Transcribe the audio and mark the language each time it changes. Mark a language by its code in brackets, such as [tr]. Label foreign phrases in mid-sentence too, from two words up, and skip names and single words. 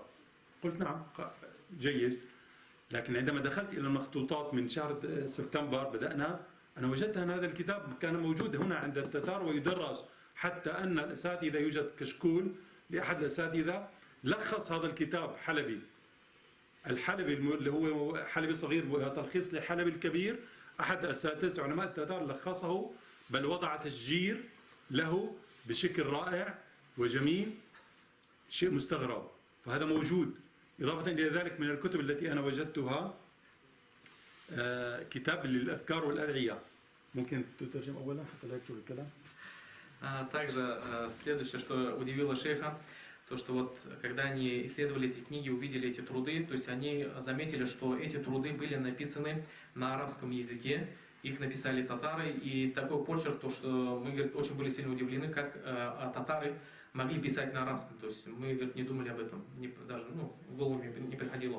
[ar] قلت نعم جيد، لكن عندما دخلت إلى المخطوطات من شهر سبتمبر أنا وجدت أن هذا الكتاب كان موجود هنا عند التتار ويدرس، حتى أن الأساتذة يوجد كشكول لأحد الأساتذة لخص هذا الكتاب حلبي الحلبي اللي هو حلبي صغير تلخيص لحلبي الكبير، أحد أساتذة علماء التتار لخصه، بل وضع تشجير له بشكل رائع وجميل، شيء مستغرب. فهذا موجود. إضافة إلى ذلك من الكتب التي أنا وجدتها كتاب للأذكار والأدعية. ممكن تترجم أولا حتى لا يكتب الكلام. [ru] Также следующее, что удивило шейха, то, что вот когда они исследовали эти книги, увидели эти труды, то есть они заметили, что эти труды были написаны на арабском языке, их написали татары, и такой почерк, то, что мы, говорит, очень были сильно удивлены, как татары могли писать на арабском, то есть мы, говорит, не думали об этом, даже в голову не приходило.